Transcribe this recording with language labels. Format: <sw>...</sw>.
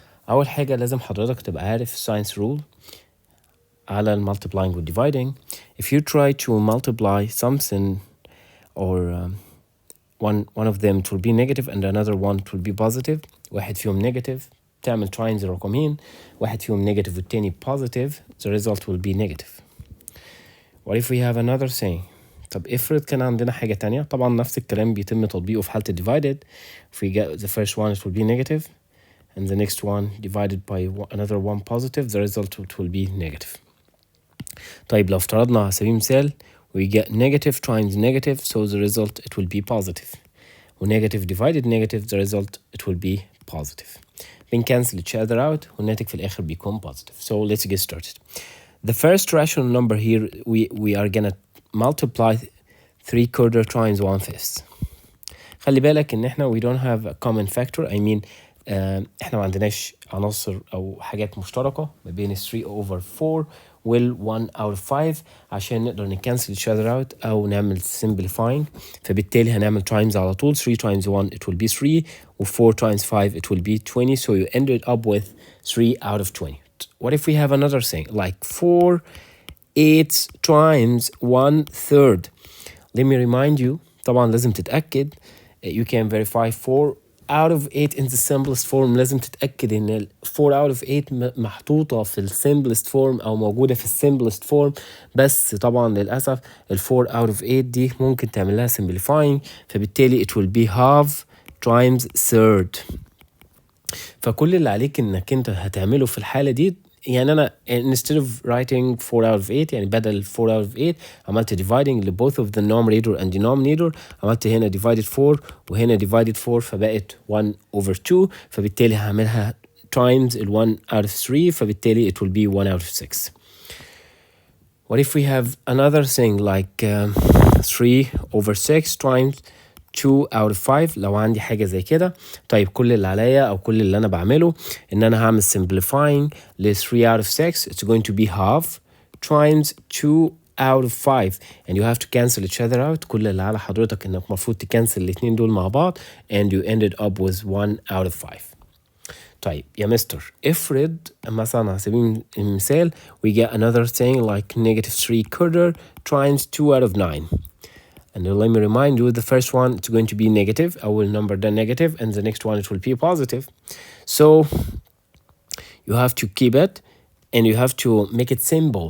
<ar>اول حاجة لازم حضرتك تبقى عارف</ar> <en>science rule</en> <ar>على multiplying و dividing.</ar> <en>If you try to multiply something or one of them it will be negative and another one it will be positive،</en> <ar>واحد فيهم negative تعمل times الرقمين، واحد فيهم negative والتاني positive،</ar> <en>the result will be negative. What if we have another thing؟</en> <ar>طب افرض كان عندنا حاجة تانية، طبعا نفس الكلام بيتم تطبيقه في حالة divided.</ar> <en>If we get the first one it will be negative and the next one divided by another one positive, the result it will be negative.</en> <ar>طيب لو افترضنا على سبيل المثال</ar> <en>we get negative times negative, so the result it will be positive. negative divided negative, the result it will be positive. بنcancel each other out</en> <ar>والناتج في الآخر بيكون</ar> <en>positive. So let's get started. The first rational number here we are gonna multiply 3/4 times 1/5.</en> <ar>خلي بالك ان احنا</ar> <en>we don't have a common factor. I mean</en> <ar>احنا ما عندناش عناصر او حاجات مشتركة ما بين 3/4 وال 1/5 عشان نقدر نكنسل</ar> <en>each other out</en> <ar>او نعمل simplifying. فبالتالي هنعمل times على طول.</ar> <en>3 times 1 it will be 3 و 4 times 5 it will be 20, so you ended up with 3/20. What if we have another thing like 4/8 times 1/3? Let me remind you،</en> <ar>طبعا لازم تتأكد</ar> <en>you can verify 4/8 in the simplest form.</en> <ar>لازم تتأكد ان 4/8 محطوطة في simplest form او موجودة في simplest form، بس طبعا للأسف 4/8 دي ممكن تعمل لها simplifying، فبالتالي</ar> <en>it will be half times third.</en> <ar>فكل اللي عليك انك انت هتعمله في الحالة دي، يعني انا</ar> <en>instead of writing</en> <ar>4/8 يعني بدل 4/8 عملت dividing ل</ar> <en>both of the numerator and denominator.</en> <ar>عملت هنا divided 4 وهنا divided 4 فبقت 1/2، فبالتالي هعملها times ال 1/3 فبالتالي</ar> <en>it will be 1/6. What if we have another thing like 3/6 times 2/5؟</en> <ar>لو عندي حاجة زي كده، طيب كل اللي عليا أو كل اللي أنا بعمله إن أنا هعمل simplifying ل 3/6.</ar> <en>It's going to be half times 2/5 and you have to cancel each other out.</en> <ar>كل اللي على حضرتك إنك المفروض تكنسل الاتنين دول مع بعض</ar> <en>and you ended up with 1/5.</en> <ar>طيب يا مستر افرض مثلا على سبيل المثال</ar> <en>we get another thing like -3/4 times 2/9. And let me remind you, the first one it's going to be negative. أول number ده negative and the next one it will be positive. So you have to keep it and you have to make it simple.</en>